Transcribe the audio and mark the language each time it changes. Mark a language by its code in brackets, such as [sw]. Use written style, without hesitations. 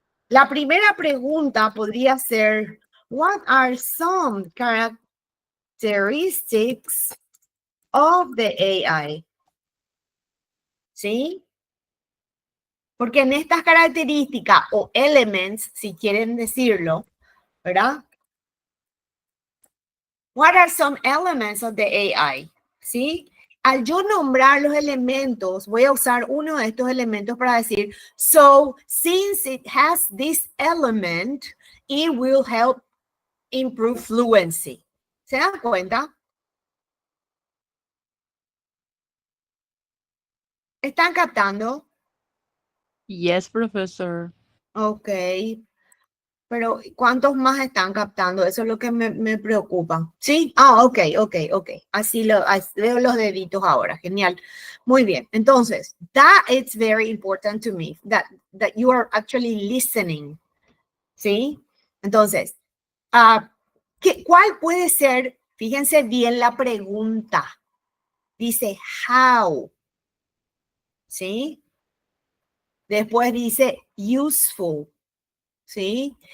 [es] La primera pregunta podría ser, [en] what are some characteristics of the AI? [es] ¿Sí? Porque en estas características o elements, si quieren decirlo, ¿verdad? [en] What are some elements of the AI? [es] ¿Sí? Al yo nombrar los elementos, voy a usar uno de estos elementos para decir, [en] so since it has this element, it will help improve fluency. [es] ¿Se dan cuenta? ¿Están captando? [en] Yes, professor. Ok. [es] Pero ¿cuántos más están captando? Eso es lo que me preocupa. ¿Sí? Ok. Así veo los deditos ahora. Genial. Muy bien. Entonces, [en] that is very important to me, that you are actually listening. [es] ¿Sí? Entonces, ¿cuál puede ser? Fíjense bien la pregunta. Dice, how. ¿Sí? Después dice, useful. ¿Sí?